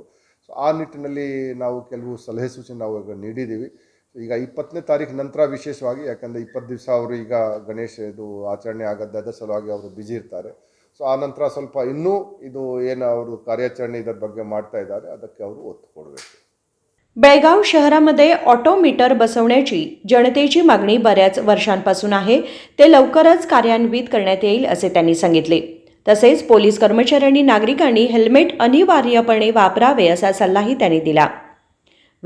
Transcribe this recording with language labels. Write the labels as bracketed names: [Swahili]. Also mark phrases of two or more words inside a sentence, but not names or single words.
[Kannada] ಸೊ ಆ ನಿಟ್ಟಿನಲ್ಲಿ ನಾವು ಕೆಲವು ಸಲಹೆ ಸೂಚನೆ ನಾವು ಈಗ ನೀಡಿದ್ದೀವಿ. ಈಗ 20ನೇ ತಾರೀಕು ನಂತರ ವಿಶೇಷವಾಗಿ, ಯಾಕಂದರೆ 20 ದಿವಸ ಅವರು ಈಗ ಗಣೇಶ ಇದು ಆಚರಣೆ ಆಗೋದು, ಅದರ ಸಲುವಾಗಿ ಅವರು ಬ್ಯುಸಿ ಇರ್ತಾರೆ. ಸೊ ಆ ನಂತರ ಸ್ವಲ್ಪ ಇನ್ನೂ ಇದು ಏನು ಅವರು ಕಾರ್ಯಾಚರಣೆ ಇದರ ಬಗ್ಗೆ ಮಾಡ್ತಾ ಇದ್ದಾರೆ ಅದಕ್ಕೆ ಅವರು ಒತ್ತು ಕೊಡಬೇಕು. [Marathi] बेळगाव शहरामध्ये [English] auto meter [Marathi] बसवण्याची जनतेची मागणी बऱ्याच वर्षांपासून आहे. ते लवकरच कार्यान्वित करण्यात येईल असे त्यांनी सांगितले. तसेच पोलीस कर्मचाऱ्यांनी नागरिकांनी हेल्मेट अनिवार्यपणे वापरावे असा सल्लाही त्यांनी दिला.